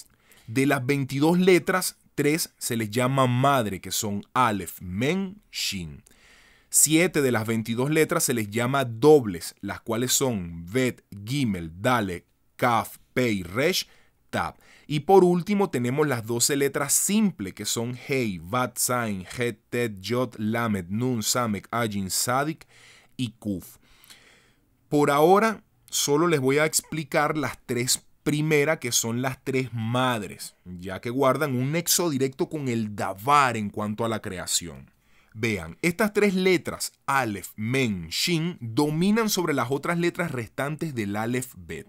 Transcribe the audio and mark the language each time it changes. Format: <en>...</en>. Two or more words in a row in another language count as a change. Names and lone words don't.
<es>De las 22 letras, 3 se les llama madre, que son Aleph, Men, Shin. 7 de las 22 letras se les llama dobles, las cuales son Bet, Gimel, Dalet, Kaf, Pei, Resh, Tab. Y por último tenemos las 12 letras simples, que son Hei, Bat, Zain, Het, Tet, Yod, Lamed, Nun, Samek, Ayin, Sadik y Kuf. Por ahora solo les voy a explicar las 3 primeras, que son las 3 madres, ya que guardan un nexo directo con el Davar en cuanto a la creación. Vean, estas 3 letras, Aleph, Men, Shin, dominan sobre las otras letras restantes del Aleph Bet.</es>